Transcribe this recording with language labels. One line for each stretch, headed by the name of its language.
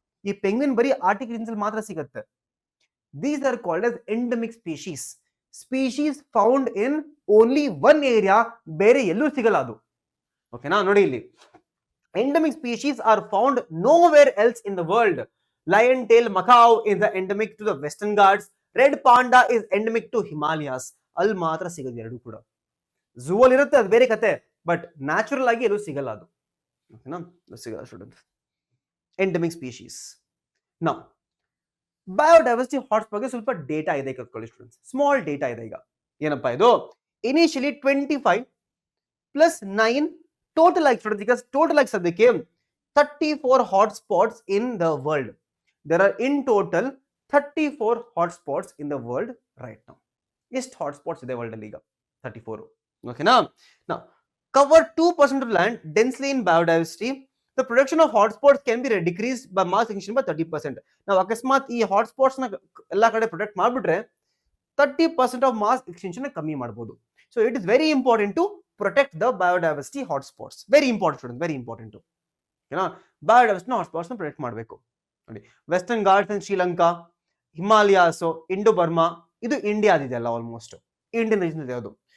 Kannada: ಈ ಪೆಂಗ್ವಿನ್ ಬರೀ Arctic regions ಅಲ್ಲಿ ಮಾತ್ರ ಸಿಗತ್ತೆ.
English: these are called as endemic species found in only one area,
Kannada: ಬೇರೆ ಎಲ್ಲೂ ಸಿಗಲ್ಲ ಅದು. ಓಕೆನಾ, ನೋಡಿ ಇಲ್ಲಿ
English: Endemic species are found nowhere else in the world. Lion tail macaque is endemic to the western ghats. Red panda is endemic to Himalayas.
Kannada: ಅಲ್ಲಿ ಮಾತ್ರ ಸಿಗೋದು ಎರಡು ಕೂಡ. ಝೂ ಅಲ್ಲಿ ಇರುತ್ತೆ, ಅದು ಬೇರೆ ಕತೆ, ಬಟ್ ನ್ಯಾಚುರಲ್ ಆಗಿ ಎಲ್ಲೂ ಸಿಗಲ್ಲ ಅದು. ಓಕೆನಾ, ಸಿಗಲ್ಲ students. Endemic species. Now biodiversity hotspot ಬಗ್ಗೆ ಸ್ವಲ್ಪ ಡೇಟಾ ಇದೆ, ಕಲ್ತ್ಕೊಳ್ಳಿ ಸ್ಟೂಡೆಂಟ್ಸ್. ಸ್ಮಾಲ್ ಡೇಟಾ ಇದೆ ಈಗ. ಏನಪ್ಪಾ ಇದು? ಇನಿಷಿಯಲಿ 25 ಪ್ಲಸ್ 9 ಟೋಟಲ್ ಆಗಿ ಸ್ಟೂಡೆಂಟ್ಸ್, ಈಗ ಟೋಟಲ್ ಆಗಿ ಸದ್ಯಕ್ಕೆ
English: 34 hotspots in the world. There are in total 34 hotspots in the world right now.
Kannada: ಎಷ್ಟು ಹಾಟ್ಸ್ಪಾಟ್ಸ್ ಇದೆ ವರ್ಲ್ಡ್ ಅಲ್ಲಿ ಈಗ? 34.
English: ಓಕೆನಾ, now cover 2% of land densely in biodiversity. The production of hotspots can be decreased by mass extinction by 30%.
Kannada: ನಾವು ಅಕಸ್ಮಾತ್ ಈ hotspots ನ ಎಲ್ಲಾ ಕಡೆ ಪ್ರೊಟೆಕ್ಟ್ ಮಾಡ್ಬಿಟ್ರೆ 30% ಆಫ್ ಮಾಸ್ ಎಕ್ಸ್ಟೆನ್ಷನ್ ಕಮ್ಮಿ ಮಾಡಬಹುದು.
English: So it is very important to protect the biodiversity hotspots. Very important student, very important.
Kannada: ಓಕೆನಾ, ಬಯೋಡೈವರ್ಸಿಟಿ ಹಾಟ್ಸ್ಪಾಟ್ಸ್ ನ ಪ್ರೊಟೆಕ್ಟ್ ಮಾಡಬೇಕು. ನೋಡಿ, western Ghats and Sri Lanka, Himalayas, Indo Burma, ಇದು ಇಂಡಿಯಾದಿದೆ ಅಲ್ಲ, ಆಲ್ಮೋಸ್ಟ್ ಇಂಡಿಯನ್ ರೀಜನ್ ಇದೆ ಅದು.